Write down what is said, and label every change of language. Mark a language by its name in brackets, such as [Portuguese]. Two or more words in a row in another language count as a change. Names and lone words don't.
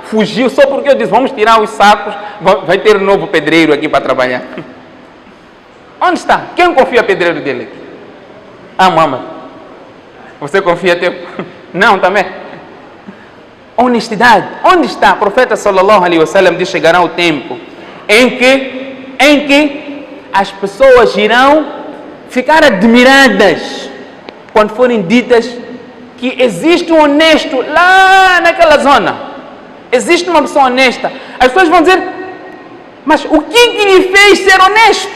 [Portuguese] Fugiu só porque eu disse, vamos tirar os sacos, vai ter um novo pedreiro aqui para trabalhar. Onde está? Quem confia pedreiro dele? Ah, Muhammad, você confia teu? Não, também. Honestidade. Onde está? O profeta [Arabic] صلى الله عليه وسلم [Portuguese] diz, chegará o tempo em que as pessoas irão ficar admiradas quando forem ditas que existe um honesto lá naquela zona. Existe uma pessoa honesta. As pessoas vão dizer, mas o que lhe fez ser honesto?